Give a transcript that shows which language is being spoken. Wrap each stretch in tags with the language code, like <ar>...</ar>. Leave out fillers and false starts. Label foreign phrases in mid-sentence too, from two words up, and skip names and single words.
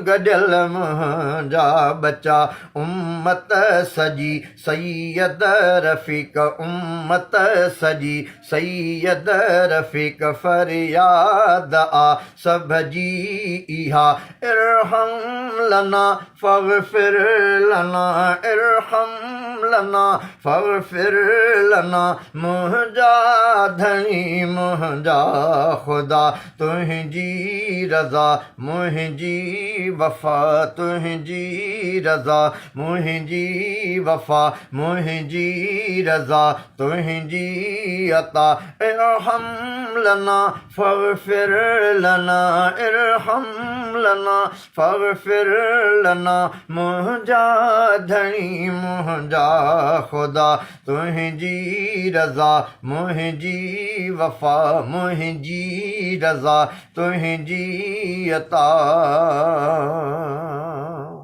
<sd>गॾियल मुंहिंजा बचा उम्मत सॼी सैयद रफ़ीक उम्मत सॼी सैयद रफ़ीक फरियाद आ सभ जी इहा</sd> <ar>ارحم لنا فاغفر لنا ارحم لنا فاغفر لنا</ar> <sd>मुंहिंजा धणी मुंहिंजा ख़ुदा तुंहिंजी रज़ा मुंहिंजी वफ़ा तुंहिंजी रज़ा मुंहिंजी वफ़ा मुंहिंजी रज़ा तुंहिंजी अता</sd> <ar>ارحم لنا فاغفر لنا ارحم لنا فاغفر لنا</ar> <sd>मुंहिंजा धणी मुंहिंजा ख़ुदा तुंहिंजी रज़ा मुंहिंजी वफ़ा मुंहिंजी रज़ा तुंहिंजी अता</sd>